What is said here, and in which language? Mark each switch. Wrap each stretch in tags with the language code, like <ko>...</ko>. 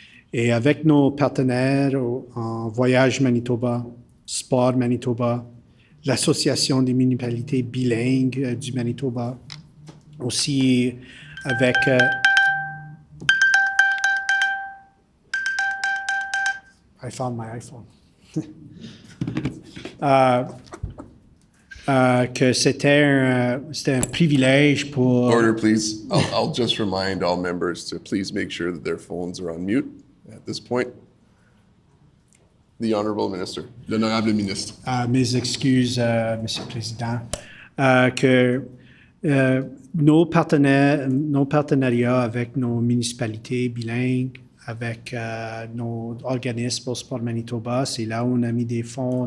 <fr>Et avec nos partenaires en Voyage Manitoba, Sport Manitoba, l'Association des municipalités bilingues du Manitoba, aussi avec...</fr> <en>I found my iPhone.</en> <fr>Que c'était un privilège pour...</fr> <en>Order, please. I'll just remind all members to please make sure that their phones are on mute at this point. The Honorable Minister,</en> <fr>l'Honorable Ministre. Mes excuses, Monsieur le Président. Que nos partenariats avec nos municipalités bilingues, avec nos organismes au Sport Manitoba, c'est là où on a mis des fonds.</fr>